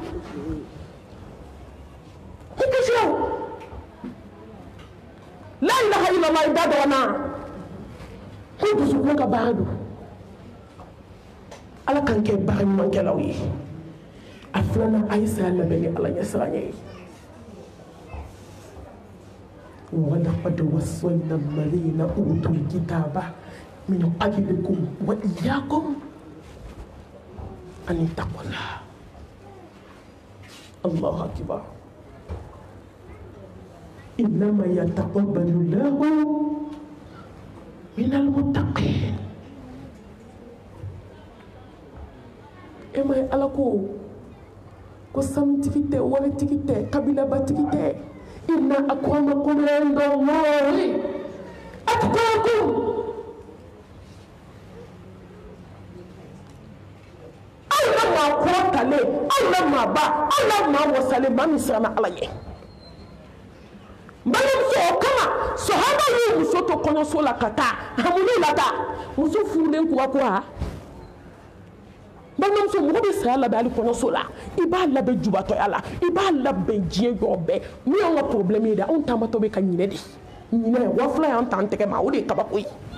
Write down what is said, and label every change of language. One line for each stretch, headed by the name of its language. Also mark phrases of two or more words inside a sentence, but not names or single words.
Bambara: i kisira
Arabic: لا إله إلا الله
Bambara: i da dɔgɔna ko dusukun ka baara don ala kan kɛ baara ɲumankɛlaw ye a filanan a ye saya labɛn ni ala ɲɛsiranɲɛ ye
Arabic: ولقد وصينا الذين أوتوا الكتاب من قبلكم وإياكم أن اتقوا الله الله أكبر إنما يتقبل الله من المتقين
Bambara: e ma ye ala ko sanutigi tɛ waritigi tɛ kabilabatigi tɛ
Arabic: إن أكرمكم عند الله أتقاكم
Bambara: aw la maa kɔrɔtale aw la maa ba aw la maa wasale maa min siranna ala ɲɛ balimamuso o kama sahaba y'u muso to kɔɲɔso la ka taa hamunu la taa muso furulen kura kura balimamuso mɔgɔ bɛ saya labɛn hali kɔɲɔso la i b'a labɛn jubatɔya la i b'a labɛn diɲɛ yɔrɔ bɛɛ min y'anw ka problème ye dɛ anw taamatɔ bɛ ka ɲinɛ de ɲinɛ wa fila y'an ta an tɛgɛ ma o de ye kabako ye